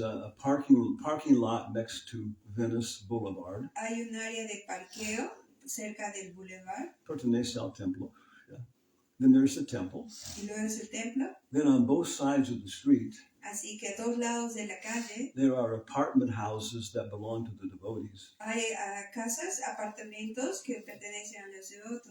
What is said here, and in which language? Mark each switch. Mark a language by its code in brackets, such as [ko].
[en] a parking lot next to Venice Boulevard. [es] Hay un área de parqueo cerca del boulevard. Pertenece al templo. [en] Yeah. Then there's the temple. [es] Y luego es el templo. [en] Then on both sides of the street, [es] así que a dos lados de la calle, [en] there are apartment houses that belong to the devotees. [es] Hay casas, apartamentos que pertenecen a los devotos.